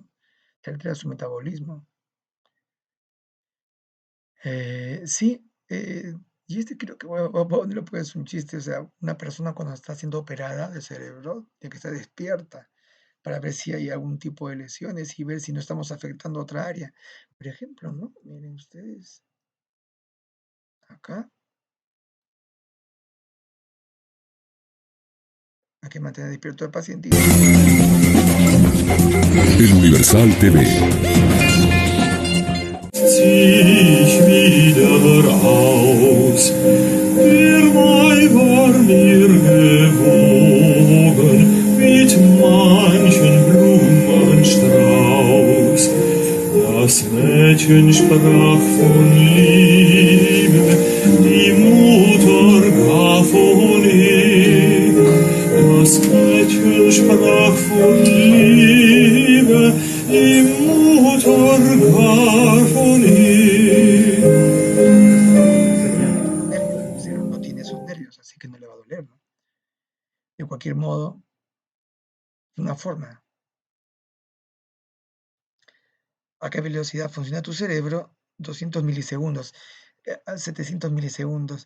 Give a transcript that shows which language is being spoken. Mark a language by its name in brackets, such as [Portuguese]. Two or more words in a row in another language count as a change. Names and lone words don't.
[Spanish] Se altera su metabolismo. Sí, y creo que voy a ponerlo porque es un chiste, o sea, una persona cuando está siendo operada del cerebro, tiene que estar despierta para ver si hay algún tipo de lesiones y ver si no estamos afectando otra área. Por ejemplo, ¿no? Miren ustedes, acá hay que mantener despierto al paciente. El Universal TV. [German] Zieh ich wieder aus, der Mai war mir gewogen mit manchen Blumenstrauß. Das Mädchen sprach von Liebe, die Mutter gar von Ehe. Das Mädchen sprach von Liebe, die Mutter gar von Ehe. [Spanish] El cerebro no tiene esos nervios, así que no le va a doler, ¿no? De cualquier modo, es una forma. ¿A qué velocidad funciona tu cerebro? 200 milisegundos, 700 milisegundos.